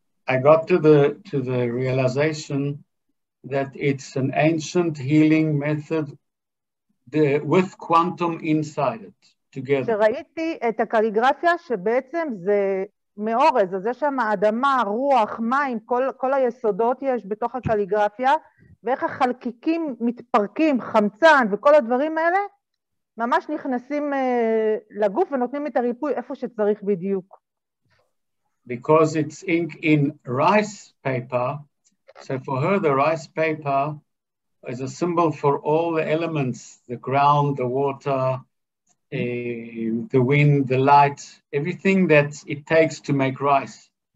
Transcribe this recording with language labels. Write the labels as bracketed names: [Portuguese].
[English] I got to the realization that it's an ancient healing method with quantum inside it, together. [Hebrew] שראיתי את הקליגרפיה שבעצם זה מאורז, אז יש שם אדמה, רוח, מים, כל היסודות יש בתוך הקליגרפיה, ואיך החלקיקים מתפרקים, חמצן וכל הדברים האלה, ממש נכנסים לגוף ונותנים את הריפוי איפה שצריך בדיוק. [English] Because it's ink in rice paper, so for her the rice paper is a symbol for all the elements, the ground, the water, the wind, the light, everything that it takes to make rice.